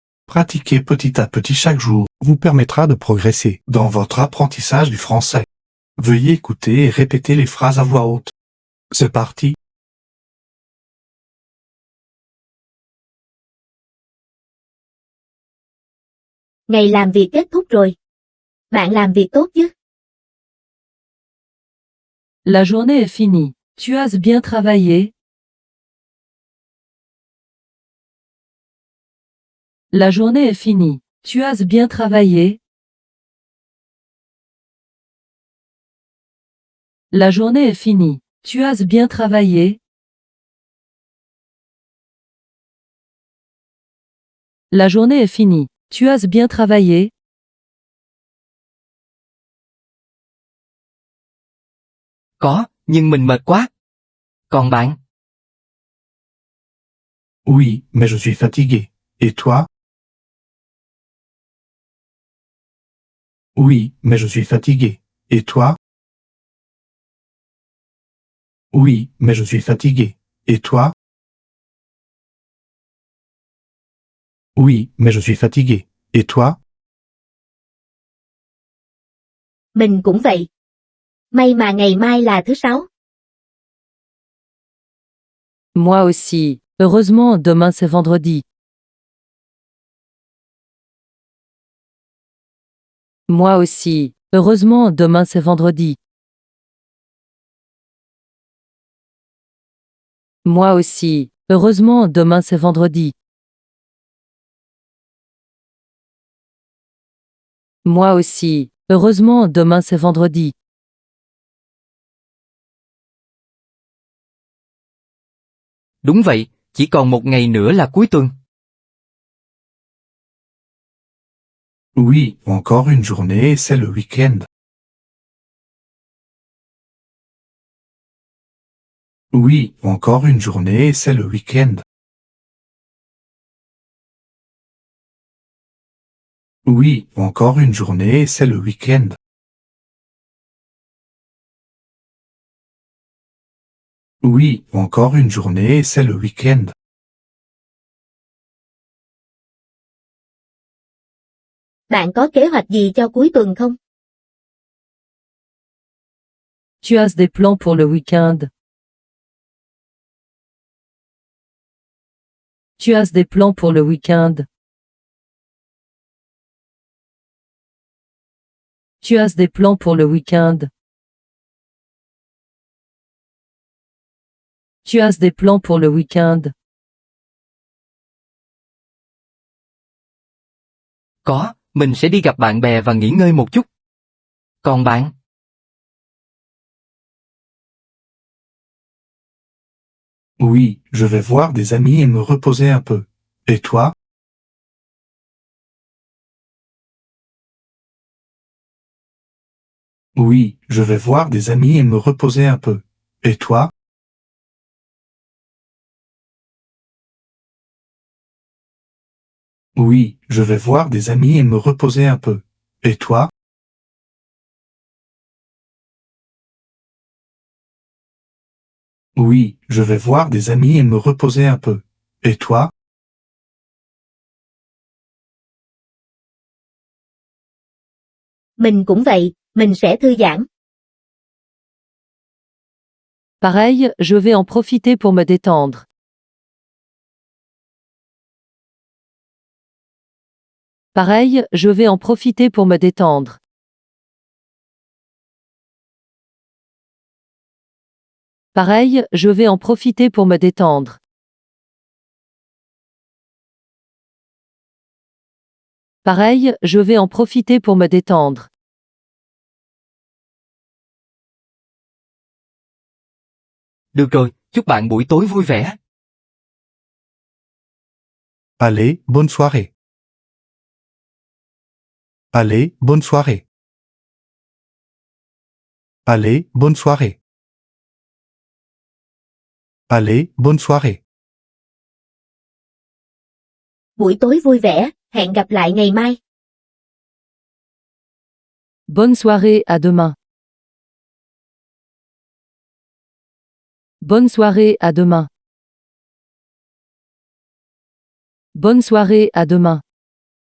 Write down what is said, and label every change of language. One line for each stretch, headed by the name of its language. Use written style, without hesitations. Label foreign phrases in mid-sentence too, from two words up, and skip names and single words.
French: Pratiquer petit à petit chaque jour vous permettra de progresser dans votre apprentissage du français. Veuillez écouter et répéter les phrases à voix haute. C'est parti.
Vietnamese: Ngày làm việc kết thúc rồi. Bạn làm việc tốt chứ?
French: La journée est finie. Tu as bien travaillé. La journée est finie. Tu as bien travaillé. La journée est finie. Tu as bien travaillé. La journée est finie. Tu as bien travaillé.
Vietnamese: Có, nhưng mình mệt quá. Còn bạn?
French: Oui, mais je suis fatigué. Et toi? Oui, mais je suis fatigué. Et toi? Oui, mais je suis fatigué. Et toi? Oui, mais je suis fatigué. Et toi?
Vietnamese: Mình cũng vậy. May mà ngày mai là thứ Sáu.
French: Moi aussi. Heureusement, demain c'est vendredi. Moi aussi. Heureusement, demain c'est vendredi. Moi aussi. Heureusement, demain c'est vendredi. Moi aussi. Heureusement, demain c'est vendredi.
Vietnamese: Đúng vậy, chỉ còn một ngày nữa là cuối tuần.
French: Oui, encore une journée et c'est le week-end. Oui, encore une journée et c'est le week-end. Oui, encore une journée et c'est le week-end. Oui, encore une journée et c'est le week-end.
Vietnamese: Bạn có kế hoạch gì cho cuối tuần không?
French: Tu as des plans pour le week-end? Tu as des plans pour le week-end? Tu as des plans pour le week-end? Tu as des plans pour le week-end?
Vietnamese: Có, mình sẽ đi gặp bạn bè và nghỉ ngơi một chút. Còn bạn?
French: Oui, je vais voir des amis et me reposer un peu. Et toi? Oui, je vais voir des amis et me reposer un peu. Et toi? Oui, je vais voir des amis et me reposer un peu. Et toi? Oui, je vais voir des amis et me reposer un peu. Et toi?
Vietnamese: Mình cũng vậy, mình sẽ thư giãn.
French: Pareil, je vais en profiter pour me détendre. Pareil, je vais en profiter pour me détendre. Pareil, je vais en profiter pour me détendre. Pareil, je vais en profiter pour me détendre.
Vietnamese: Được rồi, chúc bạn buổi tối vui vẻ.
French: Allez, bonne soirée. Allez, bonne soirée. Allez, bonne soirée. Allez, bonne soirée.
Vietnamese: Buổi tối vui vẻ, hẹn gặp lại ngày mai.
French: Bonne soirée, à demain. Bonne soirée, à demain. Bonne soirée, à demain.